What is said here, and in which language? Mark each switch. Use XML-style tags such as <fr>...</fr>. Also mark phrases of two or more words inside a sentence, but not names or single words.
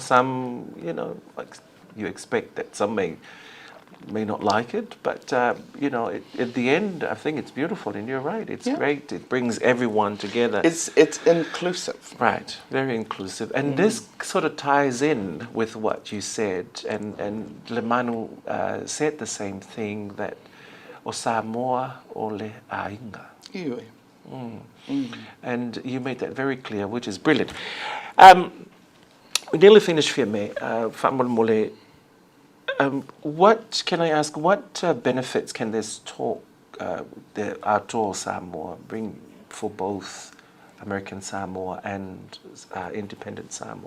<en>Some, like you expect that some may not like it, but at the end, I think it's beautiful, and you're right. It's great. It brings everyone together. It's inclusive. Right, very inclusive. And this sort of ties in with what you said, and Lemanu said the same thing, that</en> <sm>o Samoa o le ainga.</sm> <en>Iwe. And you made that very clear, which is brilliant. We nearly finished, Fiume. Whamolmole. What can I ask? What benefits can this talk, the Ato Samoa, bring for both American Samoa and independent Samoa?</en>